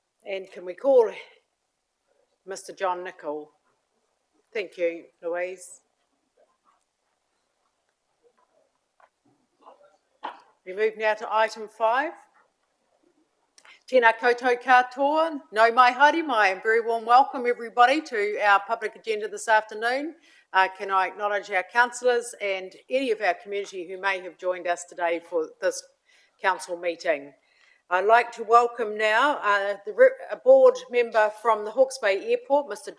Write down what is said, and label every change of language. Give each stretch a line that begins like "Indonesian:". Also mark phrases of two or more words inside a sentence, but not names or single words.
English: And can we call Mr. John Nicol? Thank you, Louise. We move now to item 5.
Māori: Tēnā koutou katoa, no mai haere mai,
English: and very warm welcome everybody to our public agenda this afternoon. Can I acknowledge our councillors and any of our community who may have joined us today for this council meeting. I'd like to welcome now a board member from the Hawke's Bay Airport, Mr.